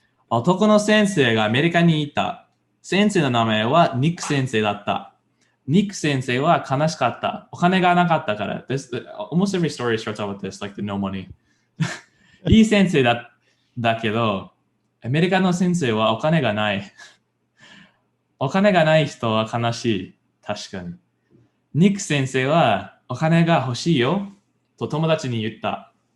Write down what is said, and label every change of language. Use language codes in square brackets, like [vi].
[ja] 男の先生がアメリカにいた。先生の名前はニック先生だった。ニック先生は悲しかった。お金がなかったから。 [en] Almost every story starts out with this, like the no money. [ja] いい先生だけど、アメリカの先生はお金がない。お金がない人は悲しい。確かに。ニック先生はお金が欲しいよと友達に言った。